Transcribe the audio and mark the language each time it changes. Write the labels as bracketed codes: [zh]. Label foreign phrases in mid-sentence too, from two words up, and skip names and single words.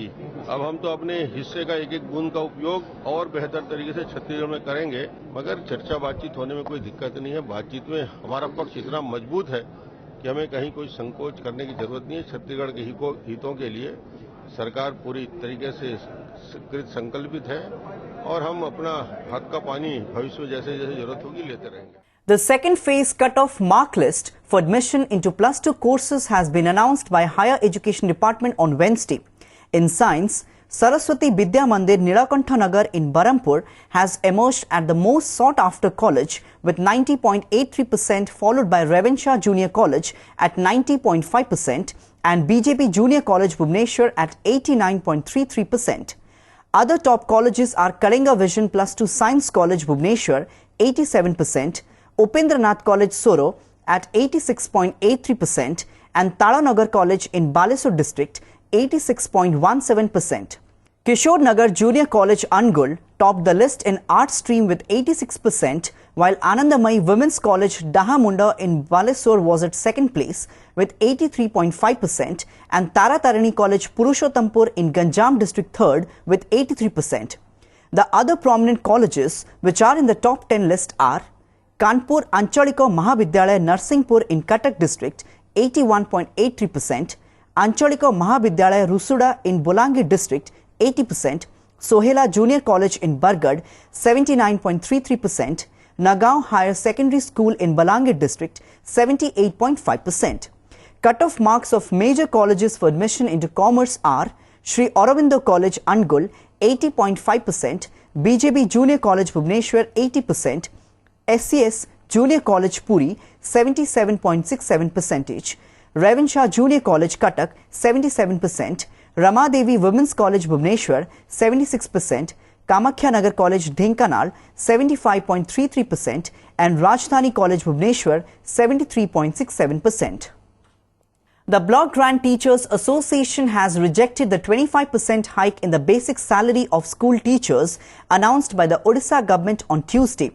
[hi] अब हम तो अपने हिस्से का एक एक बूंद का उपयोग और बेहतर तरीके से छत्तीसगढ़ में करेंगे, मगर चर्चा बातचीत होने में कोई दिक्कत नहीं है। बातचीत में हमारा पक्ष इतना मजबूत है कि हमें कहीं कोई संकोच करने की जरूरत नहीं है। छत्तीसगढ़ के हितों के लिए सरकार पूरी तरीके से कृत संकल्पित है और हम अपना हक का पानी भविष्य में जैसे जैसे जरूरत होगी लेते रहेंगे। [en] The second phase cut-off mark list for admission into +2 courses has been announced by Higher Education Department on Wednesday. In science, Saraswati Vidya Mandir Nilakantha Nagar in Barampur has emerged as the most sought-after college with 90.83%, followed by Ravenshaw Junior College at 90.5% and BJP Junior College Bhubaneswar at 89.33%. Other top colleges are Kalinga Vision +2 Science College Bhubaneswar 87%, Upendranath College Soro at 86.83% and Talanagar College in Balesur district 86.17%. Kishore Nagar Junior College Angul topped the list in art stream with 86%, while Anandamayi Women's College Dahamunda in Balesur was at second place with 83.5% and Taratarani College Purushottampur in Ganjam district third with 83%. The other prominent colleges which are in the top 10 list are Kanpur Anchaliko Mahavidyalaya Narsinghpur in Cuttack district 81.83%, Anchaliko Mahavidyalaya Rusuda in Bolangir district 80%, Sohela Junior College in Bargad 79.33%, Nagaon Higher Secondary School in Balangir district 78.5%. Cut-off marks of major colleges for admission into commerce are Sri Aurobindo College Angul 80.5%, BJB Junior College Bhubaneswar 80%, SCS Junior College Puri 77.67%, Ravenshaw Junior College Cuttack 77%, Ramadevi Women's College Bhubaneswar 76%, Kamakhya Nagar College Dhenkanal 75.33% and Rajdhani College Bhubaneswar 73.67%. The Block Grant Teachers Association has rejected the 25% hike in the basic salary of school teachers announced by the Odisha government on Tuesday.